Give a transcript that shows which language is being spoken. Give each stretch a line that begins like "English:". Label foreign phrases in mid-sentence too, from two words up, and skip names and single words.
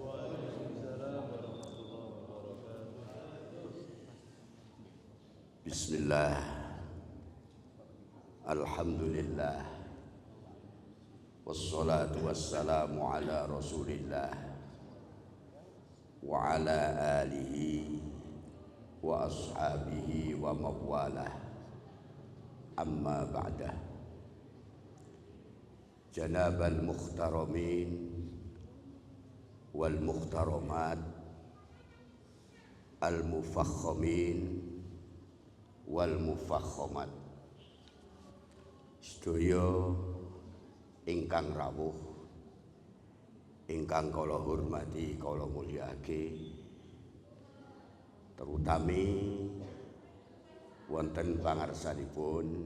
Arabic: بسم الله، الحمد لله، والصلاة والسلام على رسول الله وعلى آله وأصحابه ومن والاه، أما بعد. جناب المحترمين والمحترمات، المفخمين والمفخمات,
Javanese: sedaya ingkang rawuh, ingkang kula hormati, kula mulyake, terutami wonten pangarsanipun